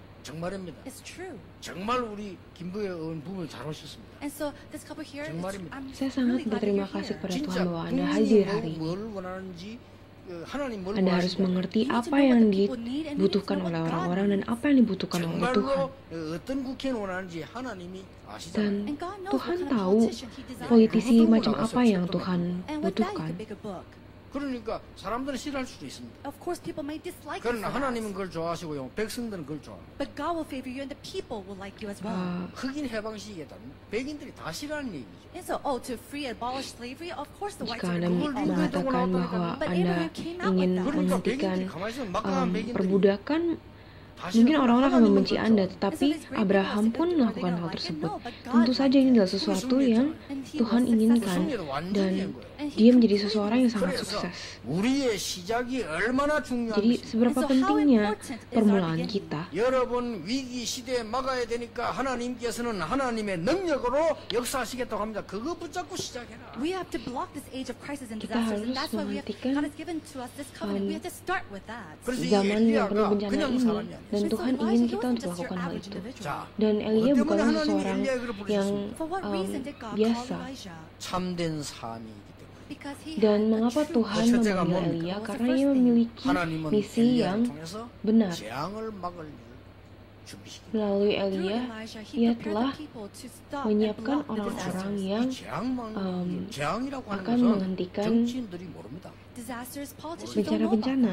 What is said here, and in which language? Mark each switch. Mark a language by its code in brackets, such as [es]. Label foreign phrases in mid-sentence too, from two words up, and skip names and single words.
[id] Saya sangat berterima kasih kepada Tuhan bahwa Anda hadir hari ini. Anda harus mengerti apa yang dibutuhkan oleh orang-orang dan apa yang dibutuhkan oleh Tuhan. Dan Tuhan tahu politisi macam apa yang Tuhan butuhkan. [ko] 그러니까 사람들은 싫어할 수도 있습니다. [en] Of course, people may dislike you [ko] 그러나 [en] for [ko] 하나님은 [en] that. [ko] 그걸 좋아하시고요. 백성들은 그걸 좋아합니다. [en] But God will favor you, and the people will like you as well. [ko] 흑인 해방시기에다 백인들이 다 싫어하는 얘기죠. [en] And so, to free abolish slavery, of course the whites [id] Jika [en] are [id] Anda [en] going to be all for it. [id] mengatakan bahwa Anda ingin menghentikan perbudakan, mungkin orang-orang akan membenci Anda, tetapi Abraham pun melakukan hal tersebut. Tentu saja ini adalah sesuatu yang Tuhan inginkan, dan dia menjadi seseorang yang sangat sukses. Jadi seberapa pentingnya permulaan kita. [ko] 여러분 위기 시대에 막아야 되니까 하나님께서는 하나님의 능력으로 역사하시겠다고 합니다. 그거 붙잡고 시작해라. [en] We have to block this age of crisis and [id] Kita [en] disasters, and [id] harus [en] that's why [id] menghentikan, [en] God has given to us this covenant. We have to start with that. [id] Zaman yang penuh bencana ini, dan Tuhan ingin kita untuk melakukan hal itu. Dan Elia bukanlah seseorang yang biasa. [ko] 참된 삶이기 때문에. [id] Dan mengapa Tuhan memanggil Elia? Karena ia memiliki misi yang benar. Melalui Elia, ia telah menyiapkan orang-orang yang akan menghentikan bencana-bencana.